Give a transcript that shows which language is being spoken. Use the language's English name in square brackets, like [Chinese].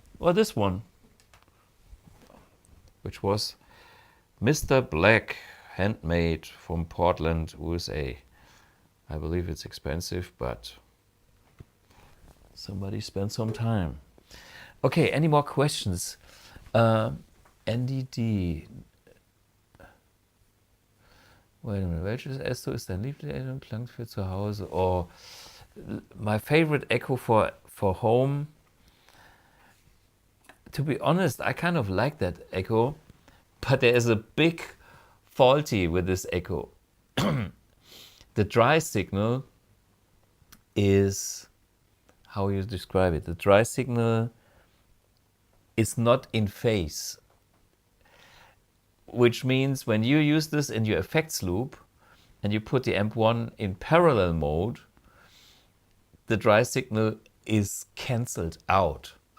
[English] Or this one, which was Mr. Black, handmade from Portland, USA. I believe it's expensive, but somebody spent some time. Okay, any more questions? NDD. Wait a minute, [German] welches Echo ist dein Lieblingsklang für zu Hause? [English] Oh, my favorite Echo for home. To be honest, I kind of like that Echo, but there is a big faulty with this Echo. The dry signal is, how you describe it? The dry signal is not in phase, which means when you use this in your effects loop and you put the amp 1 in parallel mode, the dry signal is cancelled out.